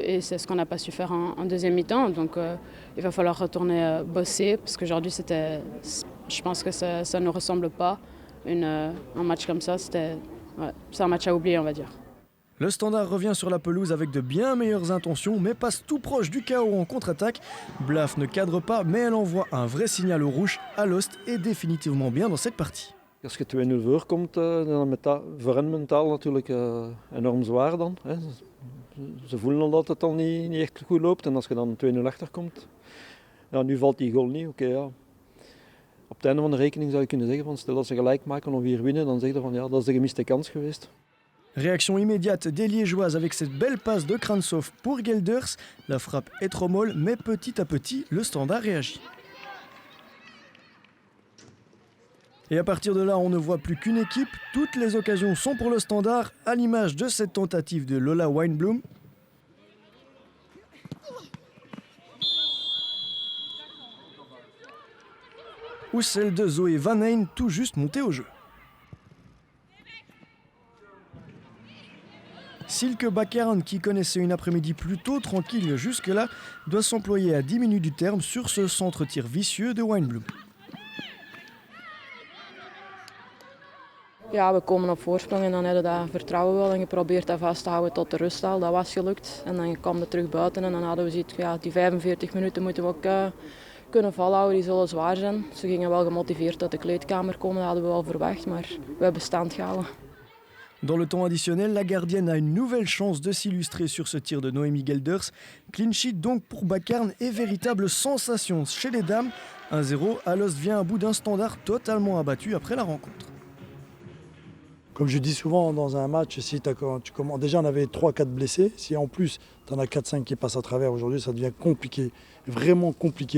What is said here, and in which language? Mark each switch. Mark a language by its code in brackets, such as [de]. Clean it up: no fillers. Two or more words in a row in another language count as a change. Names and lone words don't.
[fr] Et c'est ce qu'on n'a pas su faire en deuxième mi-temps. Donc il va falloir retourner bosser, parce qu'aujourd'hui, je pense que ça ne nous ressemble pas. Un match comme ça, c'est un match à oublier, on va dire. Le Standard revient sur la pelouse avec de bien meilleures intentions, mais passe tout proche du chaos en contre-attaque. Blaf ne cadre pas, mais elle envoie un vrai signal au rouge. Alost est définitivement bien dans cette partie. [nl] Als je 2-0 voorkomt, dan is dat voor hen mentaal natuurlijk enorm zwaar dan. Hè. Ze voelen al dat het al niet echt goed loopt en als je dan 2-0 achterkomt, ja, nu valt die goal niet. Ja. Op het einde van de rekening zou je kunnen zeggen van stel dat ze gelijk maken of hier winnen, dan zeg je van ja, dat is de gemiste kans geweest. [fr] Réaction immédiate des Liégeoises avec cette belle passe de Krantsov pour Gelders. La frappe est trop molle, mais petit à petit, le Standard réagit. Et à partir de là, on ne voit plus qu'une équipe. Toutes les occasions sont pour le Standard, à l'image de cette tentative de Lola Weinblum. Ou celle de Zoé Van Heijn, tout juste montée au jeu. Silke Bakern, qui connaissait une après-midi plutôt tranquille jusque-là, doit s'employer à 10 minutes du terme sur ce centre-tir vicieux de Weinblum. [nl] Ja, we komen op voorsprong en dan hebben we dat vertrouwen wel en geprobeerd dat vast te houden tot de rust al. Dat was gelukt en dan kwam het terug buiten en dan hadden we zoiets, ja, die 45 minuten moeten we ook kunnen volhouden, die zullen zwaar zijn. Ze gingen wel gemotiveerd uit de kleedkamer komen, dat hadden we wel verwacht, maar we hebben stand gehouden. [fr] Dans le temps additionnel, la gardienne a une nouvelle chance de s'illustrer sur ce tir de Noémie Gelders. [en] Clean sheet [fr] donc pour Bakern et véritable sensation chez les dames. 1-0, Alost vient à bout d'un Standard totalement abattu après la rencontre. Comme je dis souvent dans un match, si déjà on avait 3-4 blessés, si en plus tu en as 4-5 qui passent à travers aujourd'hui, ça devient compliqué, vraiment compliqué.